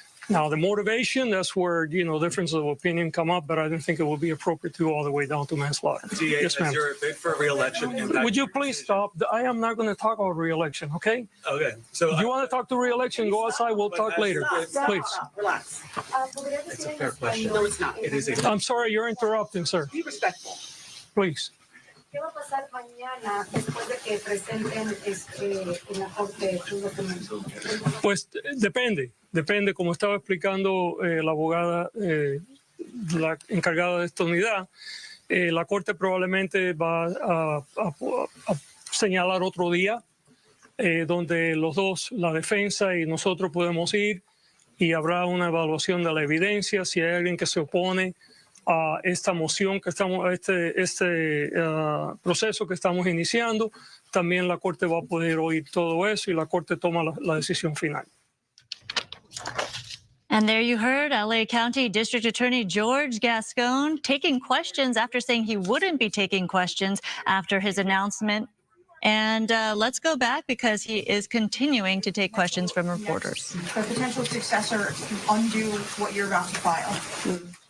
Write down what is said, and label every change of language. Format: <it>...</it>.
<en>Now, the motivation, that's where, differences of opinion come up, but I didn't think it would be appropriate to go all the way down to manslaughter. DA, Yes, ma'am. is your bid for re-election? Would you please stop? I am not going to talk about re-election, okay? Okay. So If you want to talk to re-election, go outside. We'll talk later. Please. Relax. It's a fair question. No, it's not. It is a. I'm sorry, you're interrupting, sir. Be respectful. Please.</en> <es>¿Qué va a pasar mañana después de que presenten en la corte un documento? Pues depende, como estaba explicando la abogada, la encargada de esta unidad, la Corte probablemente va a señalar otro día donde los dos, la defensa y nosotros podemos ir y habrá una evaluación de la evidencia. Si hay alguien que se opone a esta moción que estamos, a este proceso que estamos iniciando, también la Corte va a poder oír todo eso y la Corte toma la decisión final.</es> <en>And there you heard LA County District Attorney George Gascon taking questions after saying he wouldn't be taking questions after his announcement. And let's go back because he is continuing to take questions from reporters. The potential successor undo what you're about to file.</en>